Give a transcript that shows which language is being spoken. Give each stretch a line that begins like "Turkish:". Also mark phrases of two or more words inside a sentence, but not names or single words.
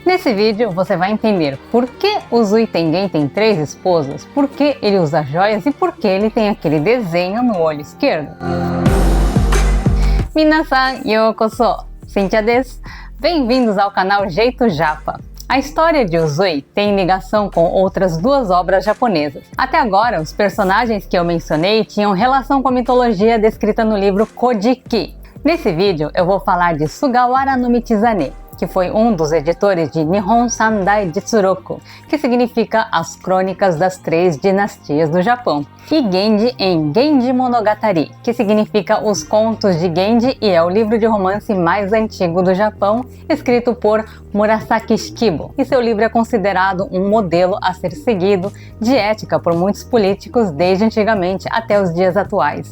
Portuguese: Nesse vídeo você vai entender por que o Zui Tengen tem 3 esposas, por que ele usa joias e por que ele tem aquele desenho no olho esquerdo.
Japanese: 皆さんようこそ！Cynthiaです!
Portuguese: Bem-vindos ao canal Jeito Japa! A história de Uzui tem ligação com outras 2 obras japonesas. Até agora, os personagens que eu mencionei tinham relação com a mitologia descrita no livro Kojiki. Nesse vídeo eu vou falar de Sugawara no Michizane, que foi um dos editores de Nihon Sandai Jitsuroku, que significa As Crônicas das 3 Dinastias do Japão, e Genji em Genji Monogatari, que significa Os Contos de Genji e é o livro de romance mais antigo do Japão, escrito por Murasaki Shikibu, e seu livro é considerado um modelo a ser seguido de ética por muitos políticos desde antigamente até os dias atuais.